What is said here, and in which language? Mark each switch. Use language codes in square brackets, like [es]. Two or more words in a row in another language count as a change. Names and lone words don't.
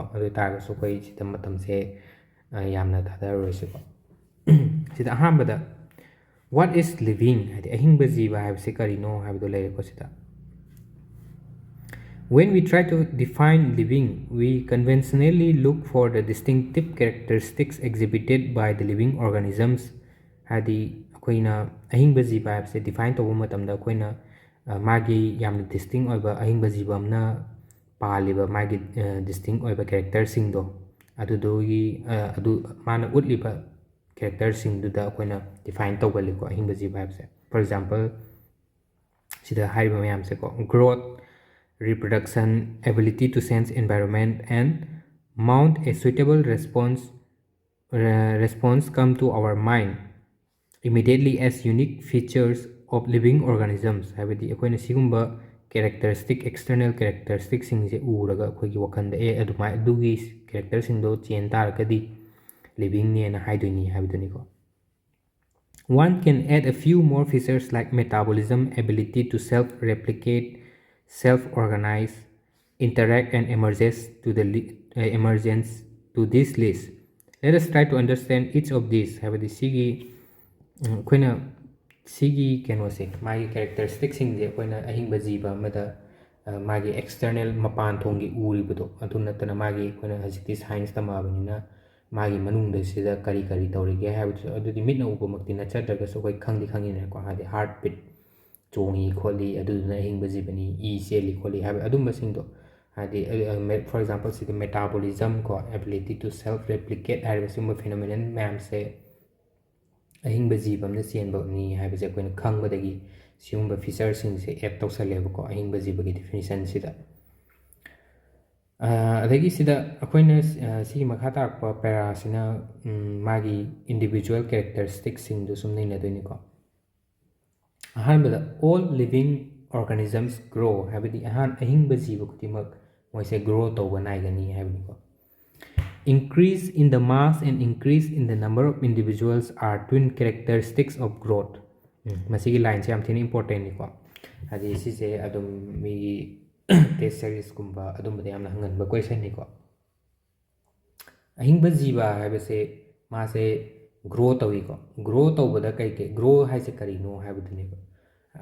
[mni] ꯑꯗꯨ ꯑꯣꯏꯇꯥꯔꯒꯁꯨ ꯑꯩꯈꯣꯏ ꯁꯤꯗ ꯃꯇꯝꯁꯦ ꯌꯥꯝꯅ ꯊꯥꯗꯔꯔꯣꯏꯁꯤꯀꯣ. ꯁꯤꯗ ꯑꯍꯥꯟꯕꯗ [en] what is living [mni] ꯍꯥꯏꯗꯤ ꯑꯍꯤꯡꯕ ꯖꯤꯕ ꯍꯥꯏꯕꯁꯤ ꯀꯔꯤꯅꯣ ꯍꯥꯏꯕꯗꯣ ꯂꯩꯔꯦꯀꯣ ꯁꯤꯗ. [en] When we try to define living, we conventionally look for the distinctive characteristics exhibited by the living organisms. [mni] ꯍꯥꯏꯗꯤ ꯑꯩꯈꯣꯏꯅ ꯑꯍꯤꯡꯕ ꯖꯤꯕ ꯍꯥꯏꯕꯁꯦ ꯗꯤꯐꯥꯏꯟ ꯇꯧꯕ ꯃꯇꯝꯗ ꯑꯩꯈꯣꯏꯅ ꯃꯥꯒꯤ ꯌꯥꯝꯅ ꯗꯤꯁꯇꯤꯡ ꯑꯣꯏꯕ ꯑꯍꯤꯡꯕ ꯖꯤꯕ ꯑꯃꯅ ꯄꯥꯜꯂꯤꯕ ꯃꯥꯒꯤ ꯗꯤꯁꯇꯤꯡ ꯑꯣꯏꯕ ꯀꯦꯔꯦꯛꯇꯔꯁꯤꯡꯗꯣ ꯑꯗꯨ ꯃꯥꯅ ꯎꯠꯂꯤꯕ ꯀꯦꯔꯦꯛꯇꯔꯁꯤꯡꯗꯨꯗ ꯑꯩꯈꯣꯏꯅ ꯗꯤꯐꯥꯏꯟ ꯇꯧꯒꯜꯂꯤꯀꯣ ꯑꯍꯤꯡꯕ ꯖꯤꯕ ꯍꯥꯏꯕꯁꯦ. [en] For example [mni] ꯁꯤꯗ ꯍꯥꯏꯔꯤꯕ ꯃꯌꯥꯝꯁꯦꯀꯣ [en] growth, reproduction, ability to sense environment and mount a suitable response come to our mind immediately as unique features of living organisms [mni] ꯍꯥꯏꯕꯗꯤ ꯑꯩꯈꯣꯏꯅ ꯁꯤꯒꯨꯝꯕ ꯀꯦꯔꯦꯛꯇꯔꯤꯁꯇꯤꯛ ꯑꯦꯛꯁꯇꯔꯅꯦꯜ ꯀꯦꯔꯦꯛꯇꯔꯤꯁꯇꯤꯛꯁꯤꯡꯁꯦ ꯎꯔꯒ ꯑꯩꯈꯣꯏꯒꯤ ꯋꯥꯈꯜꯗ ꯑꯗꯨꯒꯤ ꯀꯦꯔꯦꯛꯇꯔꯁꯤꯡꯗꯣ ꯆꯦꯟ ꯇꯥꯔꯒꯗꯤ ꯂꯤꯕꯤꯡꯅꯦꯅ ꯍꯥꯏꯗꯣꯏꯅꯤ ꯍꯥꯏꯕꯗꯨꯅꯤꯀꯣ. [en] One can add a few more features like metabolism, ability to self-replicate, self-organize, interact and emergence to this list. Let us try to understand each of these [mni] ꯍꯥꯏꯕꯗꯤ ꯑꯩꯈꯣꯏꯅ ꯁꯤꯒꯤ ꯀꯩꯅꯣꯁꯦ ꯃꯥꯒꯤ ꯀꯦꯔꯦꯛꯇꯔꯤꯁꯇꯤꯛꯁꯤꯡꯁꯦ ꯑꯩꯈꯣꯏꯅ ꯑꯍꯤꯡꯕ ꯖꯤꯕ ꯑꯃꯗ ꯃꯥꯒꯤ ꯑꯦꯛꯁꯇꯔꯅꯦꯜ ꯃꯄꯥꯟ ꯊꯣꯡꯒꯤ ꯎꯔꯤꯕꯗꯣ ꯑꯗꯨ ꯅꯠꯇꯅ ꯃꯥꯒꯤ ꯑꯩꯈꯣꯏꯅ ꯍꯧꯖꯤꯛꯇꯤ ꯁꯥꯏꯟꯁ ꯇꯝꯃꯛꯑꯕꯅꯤꯅ ꯃꯥꯒꯤ ꯃꯅꯨꯡꯗ ꯁꯤꯗ ꯀꯔꯤ ꯇꯧꯔꯤꯒꯦ ꯍꯥꯏꯕꯗꯨꯁꯨ ꯑꯗꯨꯗꯤ ꯃꯤꯠꯅ ꯎꯕꯃꯛꯇꯤ ꯅꯠꯆꯗ꯭ꯔꯒꯁꯨ ꯑꯩꯈꯣꯏ ꯈꯪꯉꯤꯅꯀꯣ. ꯍꯥꯏꯗꯤ ꯍꯥꯔꯠ ꯕꯤꯠ ꯆꯣꯡꯉꯤ ꯈꯣꯠꯂꯤ ꯑꯗꯨꯗꯨꯅ ꯑꯍꯤꯡꯕ ꯖꯤꯕꯅꯤ, ꯏ ꯆꯦꯜꯂꯤ ꯈꯣꯠꯂꯤ ꯍꯥꯏꯕ ꯑꯗꯨꯝꯕꯁꯤꯡꯗꯣ ꯍꯥꯏꯗꯤ [en] for example [mni] ꯁꯤꯗ ꯃꯦꯇꯥꯕꯣꯂꯤꯖꯝ ꯀꯣ [en] ability to self replicate [mni] ꯍꯥꯏꯔꯤꯕ ꯁꯤꯒꯨꯝꯕ ꯐꯤꯅꯣꯃꯤꯅꯦꯟ ꯃꯌꯥꯝꯁꯦ ꯑꯍꯤꯡꯕ ꯖꯤꯕ ꯑꯃꯅ ꯆꯦꯟꯕꯅꯤ ꯍꯥꯏꯕꯁꯦ ꯑꯩꯈꯣꯏꯅ ꯈꯪꯕꯗꯒꯤ ꯁꯤꯒꯨꯝꯕ ꯐꯤꯆꯔꯁꯤꯡꯁꯦ ꯑꯦꯗ ꯇꯧꯁꯜꯂꯦꯕꯀꯣ ꯑꯍꯤꯡꯕ ꯖꯤꯕꯒꯤ ꯗꯤꯐꯤꯅꯤꯁꯟꯁꯤꯗ. ꯑꯗꯒꯤ ꯁꯤꯗ ꯑꯩꯈꯣꯏꯅ ꯁꯤꯒꯤ ꯃꯈꯥ ꯇꯥꯔꯛꯄ ꯄꯦꯔꯥꯁꯤꯅ ꯃꯥꯒꯤ ꯏꯟꯗꯤꯕꯤꯖꯨꯋꯦꯜ ꯀꯦꯔꯦꯛꯇꯔꯤꯁꯇꯤꯛꯁꯤꯡꯗꯨ ꯁꯨꯝ ꯅꯩꯅꯗꯣꯏꯅꯤꯀꯣ. ꯑꯍꯥꯟꯕꯗ [en] all living organisms grow [mni] ꯍꯥꯏꯕꯗꯤ ꯑꯍꯤꯡꯕ ꯖꯤꯕ ꯈꯨꯗꯤꯡꯃꯛ ꯃꯣꯏꯁꯦ ꯒ꯭ꯔꯣ ꯇꯧꯕ ꯅꯥꯏꯒꯅꯤ ꯍꯥꯏꯕꯅꯤꯀꯣ. [en] Increase in the mass and increase in the number of individuals are twin characteristics of growth. [mni] ꯃꯁꯤꯒꯤ ꯂꯥꯏꯟꯁꯦ ꯌꯥꯝ ꯊꯤꯅ ꯏꯝꯄꯣꯔꯇꯦꯟꯅꯤꯀꯣ. ꯍꯥꯏꯗꯤ ꯁꯤꯁꯦ ꯑꯗꯨꯝ ꯃꯤꯒꯤ ꯇꯦꯁ ꯁꯦꯔꯤꯁꯀꯨꯝꯕ ꯑꯗꯨꯝꯕꯗ ꯌꯥꯝꯅ ꯍꯪꯒꯟꯕ ꯀꯣꯏꯁꯟꯅꯤꯀꯣ. ꯑꯍꯤꯡꯕ ꯖꯤꯕ ꯍꯥꯏꯕꯁꯦ ꯃꯥꯁꯦ ꯒ꯭ꯔꯣ ꯇꯧꯏꯀꯣ. ꯒ꯭ꯔꯣ ꯇꯧꯕꯗ ꯒ꯭ꯔꯣ ꯍꯥꯏꯁꯦ ꯀꯔꯤꯅꯣ ꯍꯥꯏꯕꯗꯨꯅꯦꯕ.